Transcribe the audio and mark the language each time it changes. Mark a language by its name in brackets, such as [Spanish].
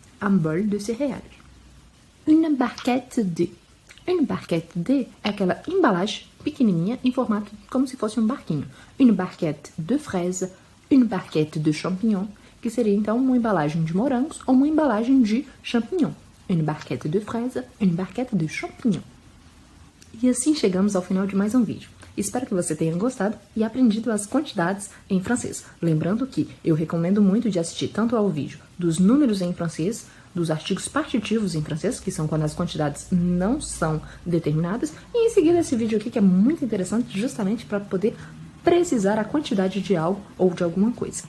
[French] Un bol de céréales. Une barquette de. Une barquette de [Portuguese] é aquela embalagem pequenininha em formato como se fosse um barquinho. [French] Une barquette de fraise, une barquette de champignon, [Portuguese] que seria então uma embalagem de morangos ou uma embalagem de champignon. [French] Une barquette de fraise, une barquette de champignon. [Portuguese] E assim chegamos ao final de mais um vídeo. Espero que você tenha gostado e aprendido as quantidades em francês. Lembrando que eu recomendo muito de assistir tanto ao vídeo dos números em francês, dos artigos partitivos em francês, que são quando as quantidades não são determinadas, e em seguida esse vídeo aqui que é muito interessante justamente para poder precisar a quantidade de algo ou de alguma coisa.